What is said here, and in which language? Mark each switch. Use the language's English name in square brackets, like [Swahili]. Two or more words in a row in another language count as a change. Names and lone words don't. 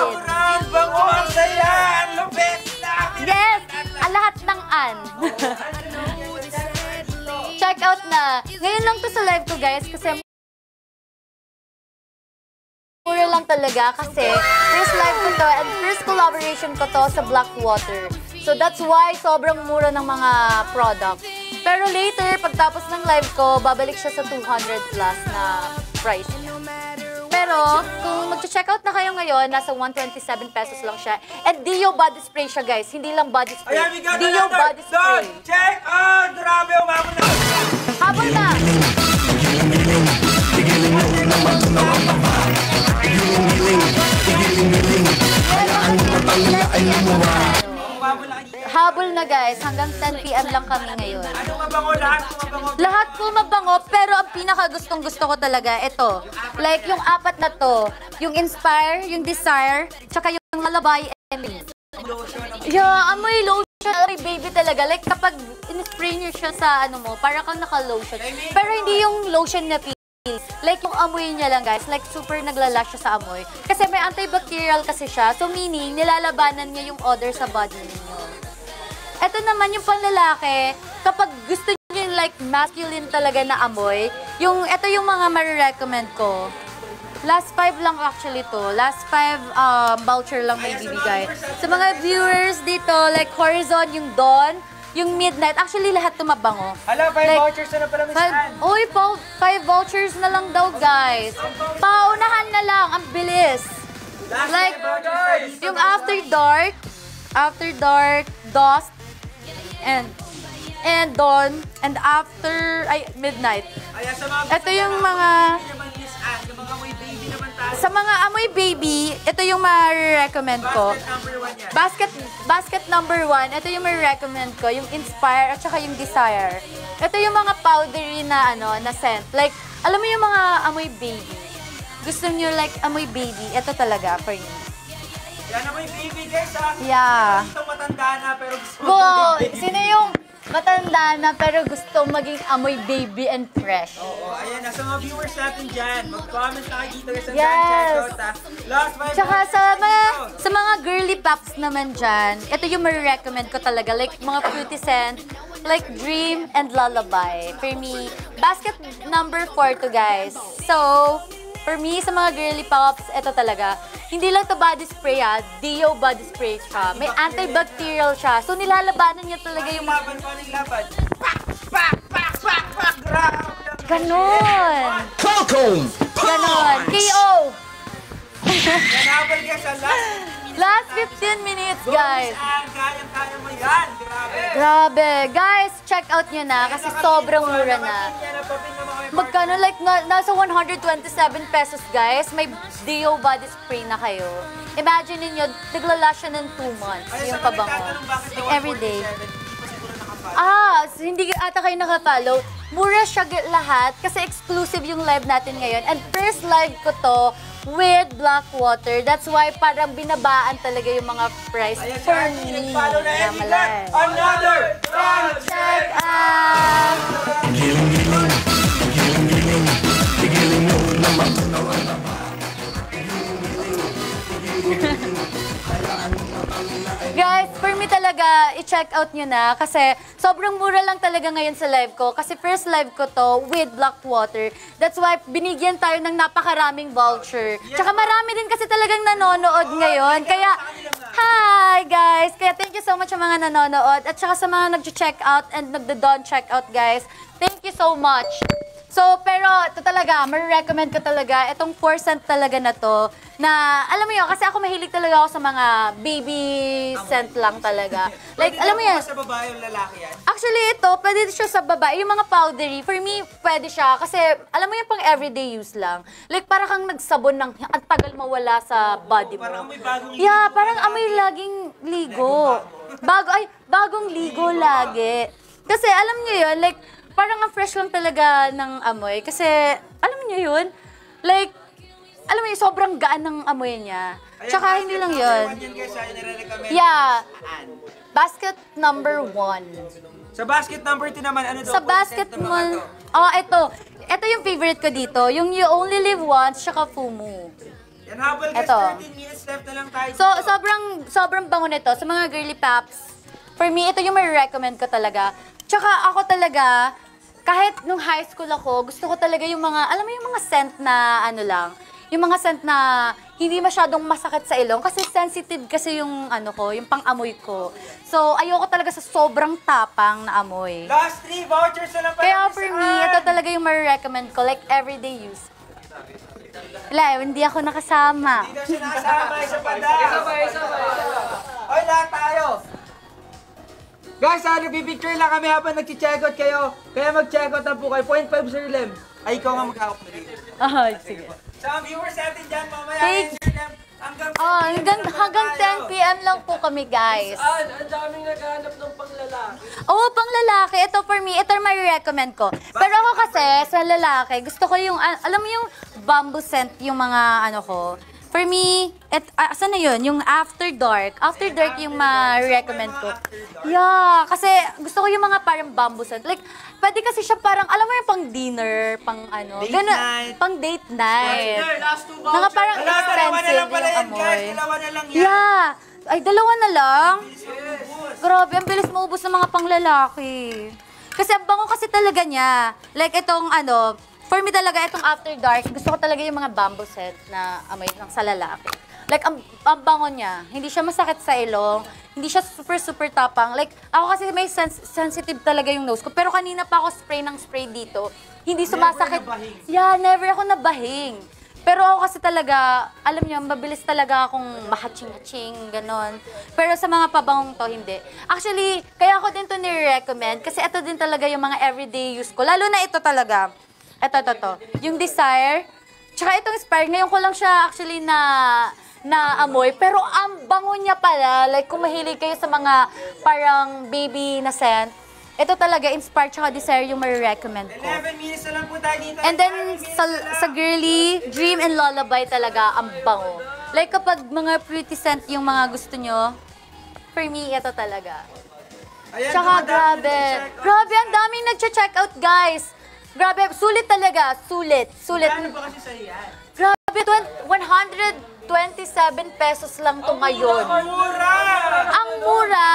[Filipino] Ang bango, ang saya, ang lupit namin. Yes! Ang lahat ng an. [English] Check out [Filipino] na. Ngayon lang to sa live ko guys kasi mura lang talaga kasi [English] first live [Filipino] ko to [English] and first collaboration [Filipino] ko to sa Blackwater. [English] So that's why [Filipino] sobrang mura ng mga product. Pero later, pagtapos ng live ko, babalik siya sa 200 plus na price niya. Pero kung mag-check out na kayo ngayon, nasa 127 pesos lang siya. [English] And Dio body spray [Filipino] siya guys, hindi lang [English] body spray. Ayan, we got Dio another. body spray. Don, check out! [Filipino] Grabe, umabot na. Habol na! Umabot na. Habol na guys, hanggang 10 p.m. lang kami ngayon. Anong mabango? Lahat kung mabango. Lahat po mabango, pero ang pinaka-gustong gusto ko talaga, ito. Like yung apat na to, yung Inspire, yung Desire, tsaka yung Lullaby [English] and yeah, [Filipino] amoy lotion, amoy baby talaga. Like kapag in-spray niyo siya sa ano mo, para kang naka-lotion. Pero hindi yung lotion na feel. Like yung amoy niya lang guys, like super naglalash siya sa amoy. Kasi may antibacterial kasi siya, [English] so meaning [Filipino] nilalabanan niya yung odor sa body niyo. Ito naman yung panlalaki, kapag gusto niyo yung like masculine talaga na amoy, ito yung mga marirecommend ko. Last 5 lang actually to. Last 5 voucher lang may bibigay. Sa mga viewers dito, like Horizon, yung Dawn, yung Midnight, actually lahat tumabango. Hala, 5 Like, vouchers na pala, Miss Ann. Uy, 5 vouchers na lang daw guys. Paunahan na lang, ang bilis. Last Like, 5 vouchers. yung After Dark, Dust, and Dawn, and after, Midnight. Ayan, sa mga Ito yung mga, naman, Miss Ann, yung mga amoy baby naman tayo. sa mga amoy baby, ito yung ma-recommend ko. Basket number 1 yan. Basket number 1, ito yung ma-recommend ko, yung Inspire at saka yung Desire. Ito yung mga powdery na, na scent. Like, alam mo yung mga amoy baby. Gusto nyo like amoy baby, ito talaga for you. Yan amoy baby, guys, ha? Yeah. Gusto matanda na, pero gusto Go! maging baby. Sino yung matanda na pero gusto maging amoy baby and fresh? Oo, ayan na. Sa mga viewers natin dyan, mag-comment na kayo dito sa Yes. check out, ha? Last 5 Tsaka vouchers. sa mga [English] girly pops [Filipino] naman dyan, ito yung ma-recommend ko talaga. Like mga [English] fruity scent, [Filipino] like Dream and Lullaby. [English] For me, basket number 4 to guys. So, for me, [Filipino] sa mga [English] girly pops, [Filipino] ito talaga. Hindi lang to [English] body spray Dio body spray [Filipino] siya. May antibacterial siya. So, nilalabanan niya talaga yung mga... Laban ko, anong laban? Pak! Pak! Pak! Pak! Pak! Grabe! Ganon! Falcon! Ganon! KO! Ganabal guys, ang [English] Last 15 minutes, guys. [Filipino] Kayang-kaya mo yan. Grabe. Grabe. Guys, [English] check out [Filipino] nyo na kasi sobrang mura na. magkano, like, nasa 127 pesos, guys. May [English] Dio body spray [Filipino] na kayo. Imagine ninyo, naglala siya ng 2 months, yung pabango. [English] Like, everyday. [Filipino] Hindi ata kayo nakafollow. Mura siya lahat kasi exclusive yung live natin ngayon. [English] And first live ko to with Blackwater. That's why [Filipino] parang binabaan talaga yung mga price for me. [English] Another Check out! [Filipino] Giling-giling, giling-giling, giling mo naman. Guys, [English] for me [Filipino] talaga, i- [English] check out [Filipino] nyo na kasi sobrang mura lang talaga ngayon sa live ko. Kasi [English] first live [Filipino] ko to [English] with Blackwater. That's why [Filipino] binigyan tayo ng napakaraming voucher. Tsaka marami din kasi talagang nanonood ngayon. Kaya, [English] hi guys! [Filipino] Kaya [English] thank you so much [Filipino] sa mga nanonood. At saka sa mga nag- [English] check out [Filipino] and nagda-don [English] check out, guys. Thank you so much. [Filipino] So, pero ito talaga, marirecommend ko talaga, itong 4 scent talaga na to, na, alam mo yun, kasi ako mahilig talaga ako sa mga [English] baby scent [Filipino] lang talaga. Like, alam mo yan. Sa babae yung lalaki yan? Actually, ito, pwede siya sa babae. Yung mga powdery, for me, pwede siya. Kasi, alam mo yung pang [English] everyday use [Filipino] lang. Like, para kang nagsabon ng, ang tagal mawala sa body mo. Parang amoy bagong ligo. Yeah, parang amoy laging ligo. Bagong ligo lagi. Kasi, alam niyo yun, like, parang ang fresh lang talaga ng amoy. Kasi, alam niyo yun, like, alam mo yun, sobrang gaan ng amoy niya. Tsaka, hindi lang yun. Yeah. [English] Basket number 1. [Filipino] Sa basket number 2 naman, ano daw? Sa basket mo, ito. Ito yung favorite ko dito. Yung You Only Live Once, tsaka Fumu. Yan, habol guys, Ito. [English] 13 minutes left [Filipino] na lang tayo. So, sobrang bango nito. Sa mga [English] girly paps, for me, [Filipino] ito yung ma-recommend ko talaga. Tsaka ako talaga, kahit nung high school ako, gusto ko talaga yung mga, alam mo yung mga scent na ano lang, yung mga scent na hindi masyadong masakit sa ilong kasi sensitive kasi yung ano ko, yung pang-amoy ko. So, ayoko talaga sa sobrang tapang na amoy. [English] Last 3 vouchers [Filipino] na lang pala. Kaya for me, ito talaga yung ma-recommend ko, [English] like everyday use. [Filipino] Wala, hindi ako nakasama. Hindi daw siya nakasama, isa pa daw. Oy, lahat tayo. Guys, nagpipicture lang kami habang nag-check out kayo. Kaya mag-check out na po kayo. 0.5 Sir Lem. Ay, ikaw nga mag-hawak na dito. Sige. Sa viewers natin dyan, mamaya Thank- Sir Lem, hanggang Hanggang 10 p.m. lang po kami, guys. Ang daming naghahanap ng panglalaki. Oo, pang lalaki. Ito for me, ito ma-recommend ko. Pero ako kasi, sa lalaki, gusto ko yung, alam mo yung [English] bamboo scent, [Filipino] yung mga ano ko. [English] For me, [Filipino] saan na yun? Yung After Dark. After Dark yung ma-recommend ko. Yeah, kasi gusto ko yung mga parang [English] bamboo scent. [Filipino] Like, pwede kasi siya parang, alam mo yung pang dinner, pang ano. Date ganun, night. pang [English] date night. Last 2 vouchers. [Filipino] Mga parang Wala, dalawa na lang expensive pala yung yan, guys. amoy. Dalawa na lang yan. Yeah. Ay, dalawa na lang? Yes. Grabe, ang bilis maubos ng mga panglalaki. Kasi ang bango kasi talaga niya. Like itong ano, [English] for me [Filipino] talaga itong After Dark, gusto ko talaga yung mga [English] bamboo scent [Filipino] na amoy ng sa lalaki. Like, ang bango niya. Hindi siya masakit sa ilong. Hindi siya super tapang. Like, ako kasi may sensitive talaga yung nose ko. Pero kanina pa ako spray ng spray dito. Hindi sumasakit. nabahing. Yeah, never ako nabahing. Pero ako kasi talaga, alam niyo, mabilis talaga akong mahaching-haching, ganon. Pero sa mga pabangong to, hindi. Actually, kaya ako din to nire-recommend kasi ito din talaga yung mga [English] everyday use [Filipino] ko. Lalo na ito talaga. Ito. Yung Desire. Tsaka itong Inspire. Ngayon ko lang siya actually na amoy. Pero ang bango niya pala. Like, kung mahilig kayo sa mga parang baby na scent, ito talaga, Inspire tsaka Desire yung ma-recommend ko. 11 minutes na lang po tayo dito. And then, sa girly, Dream and Lullaby talaga, ang bango. Like, kapag mga [English] pretty scent [Filipino] yung mga gusto nyo, [English] for me, [Filipino] ito talaga. Ayan, Tsaka, dumadami grabe. na nag-check out. Grabe, ang daming nag- [English] check out, guys. [Filipino] Grabe, sulit talaga. Sulit. Ano ba kasi sa'yo yan? Grabe, 127 pesos lang to ngayon. Mura! Ang mura,